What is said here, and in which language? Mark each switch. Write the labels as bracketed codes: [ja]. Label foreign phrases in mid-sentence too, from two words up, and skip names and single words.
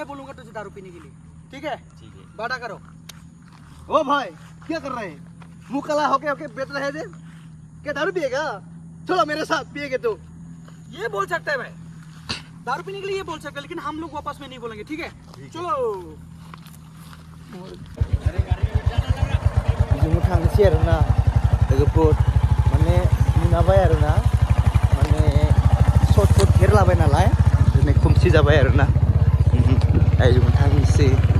[hi] बोलूंगा तुझे दारू पीने के लिए ठीक है वादा करो ओ भाई क्या कर रहे हैं मुंह काला होके बैठ रहे थे क्या दारू पिएगा चलो मेरे साथ पिएगे तो ये बोल सकता है भाई दारू पीने के लिए ये बोल सकता है लेकिन हम लोग वापस में नहीं बोलेंगे ठीक है चलो [brx] जों थांसै आरोना लोगोफोर माने मोनाबाय आरोना माने शर्ट घेरलाबाय नालाय दिनै खोमसि जाबाय आरोना जों थांसै